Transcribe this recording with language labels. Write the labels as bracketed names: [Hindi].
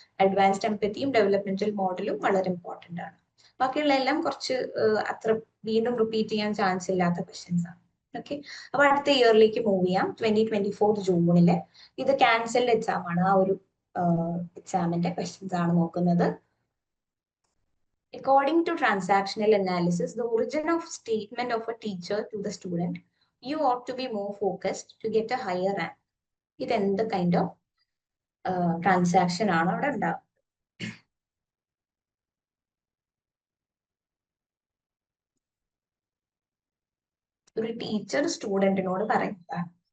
[Malayalam] Advanced എംപതിയും developmental മോഡലും വളരെ important ആണ്. ബാക്കിയുള്ള എല്ലാം കുറച്ച് അത്ര വീണ്ടും റിപ്പീറ്റ് ചെയ്യാൻ ചാൻസ് ഇല്ലാത്ത ക്വസ്റ്റ്യൻസ് ആണ്. ഓക്കെ. അപ്പൊ അടുത്ത ഇയറിലേക്ക് മൂവ് ചെയ്യാം. 2024 ജൂണിലെ ഇത് ക്യാൻസൽഡ് എക്സാം ആണ്. ആ ഒരു എക്സാമിന്റെ ക്വസ്റ്റ്യൻസ് ആണ് നോക്കുന്നത്. [English] According to transactional analysis, the origin of statement of a teacher to the student, you ought to be more focused to get a higher rank. [Malayalam] ഇത് എന്ത് കൈൻഡ് ഓഫ് ട്രാൻസാക്ഷൻ ആണ് അവിടെ ഉണ്ടാവുക? ഒരു ടീച്ചർ സ്റ്റുഡന്റിനോട് പറയുന്നതാണ്.